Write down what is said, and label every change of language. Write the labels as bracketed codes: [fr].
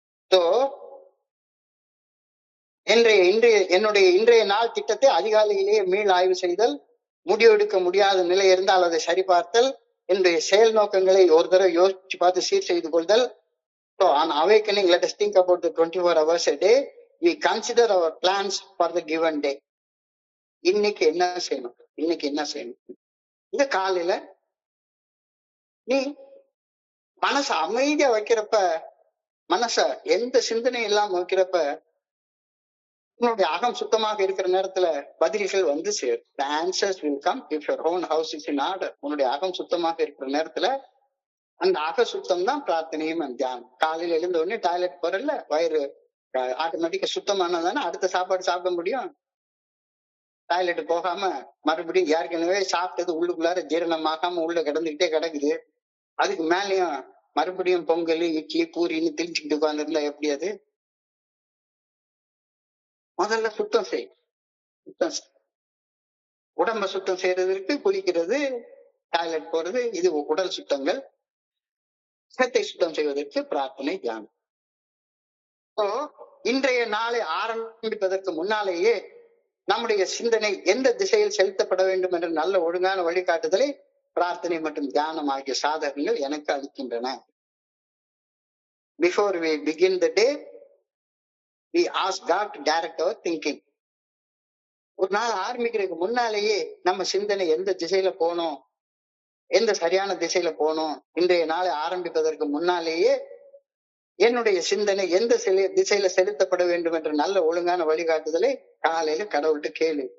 [ta] So என்னுடைய இன்றைய நாள் திட்டத்தை அதிகாலையிலேயே மீள் ஆய்வு செய்தல், முடிவெடுக்க முடியாத நிலை இருந்தால் அதை சரிபார்த்தல், என்னுடைய செயல் நோக்கங்களை ஒரு தடவை யோசிச்சு பார்த்து சீர் செய்து கொள்தல். [en] So on awakening, let us think about the 24 hours a day. We consider our plans for the given day. [ta] இன்னைக்கு என்ன செய்யணும். இந்த காலையில நீ மனச அமைதியா வைக்கிறப்ப, மனச எந்த சிந்தனை இல்லாம வைக்கிறப்ப, உன்னுடைய அகம் சுத்தமாக இருக்கிற நேரத்துல பதில்கள் வந்து சேரும். [en] The answers will come if your own house is in order. [ta] உன்னுடைய அகம் சுத்தமாக இருக்கிற நேரத்துல அந்த அக சுத்தம் தான் பிரார்த்தனையும் தியானம். காலையில எழுந்த உடனே டாய்லெட் போறல, வயிறு ஆட்டோமேட்டிக்கா சுத்தமானதானே அடுத்த சாப்பாடு சாப்பிட முடியும். டாய்லெட் போகாம மறுபடியும் ஏற்கனவே சாப்பிட்டது உள்ளுக்குள்ளார ஜீரணமாகாம உள்ள கிடக்குது. அதுக்கு மேலயும் மறுபடியும் பொங்கல், இட்லி, பூரின்னு திரிச்சுக்கிட்டு உட்கார்ந்துருந்தா எப்படி அது? முதல்ல சுத்தம் செய். உடம்ப சுத்தம் செய்யறதுக்கு குளிக்கிறது, டாய்லெட் போறது, இது உடல் சுத்தங்கள். சிரத்தை சுத்தம் செய்வதற்கு பிரார்த்தனை, தியானம். இன்றைய நாளை ஆரம்பிப்பதற்கு முன்னாலேயே நம்முடைய சிந்தனை எந்த திசையில் செலுத்தப்பட வேண்டும் என்ற நல்ல ஒழுங்கான வழிகாட்டுதலை பிரார்த்தனை மற்றும் தியானம் ஆகிய சாதகங்கள் எனக்கு அளிக்கின்றன. [en] Before we begin the day, we ask God to direct our thinking. [ta] ஒரு நாள் ஆரம்பிக்கிறதுக்கு முன்னாலேயே நம்ம சிந்தனை எந்த திசையில போனோம், எந்த சரியான திசையில போனோம், இன்றைய நாளை ஆரம்பிப்பதற்கு முன்னாலேயே என்னுடைய சிந்தனை எந்த திசையில செலுத்தப்பட வேண்டும் என்ற நல்ல ஒழுங்கான வழிகாட்டுதலை காலையில கடவுள்கிட்ட கேளு.